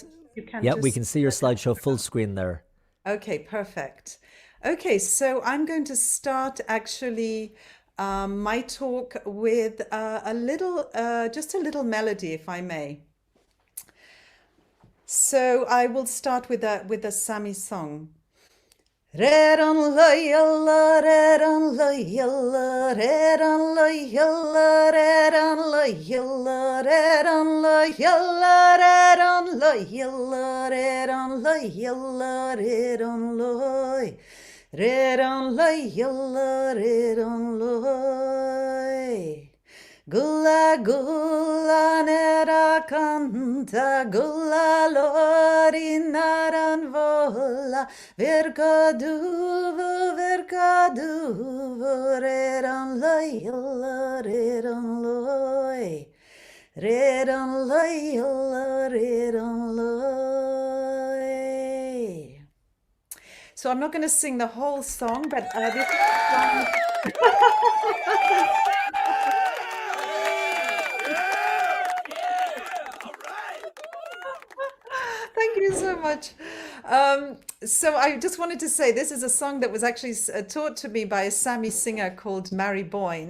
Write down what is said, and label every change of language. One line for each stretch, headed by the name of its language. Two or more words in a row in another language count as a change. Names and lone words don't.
English: Yeah, we can see your slideshow full screen there. Okay, perfect. Okay, so I'm going to start actually my talk with a little, just a little melody, if I may. So I will start with a Sami song. Re-ron la yalla, re-ron la yalla, re-ron la yalla, re-ron la yalla, re-ron la yalla, re-ron la yalla, re-ron la yalla, re-ron la, re-ron la yalla, re-ron la.
Northern Sami: Gula gula nera canta, gula lori naran vola, vercaduvo, reran la, reran loi, reran la, reran loi.
English: So I'm not going to sing the whole song, but this is a song. Thank you so much. So I just wanted to say this is a song that was actually taught to me by a Sami singer called Mary Boyne.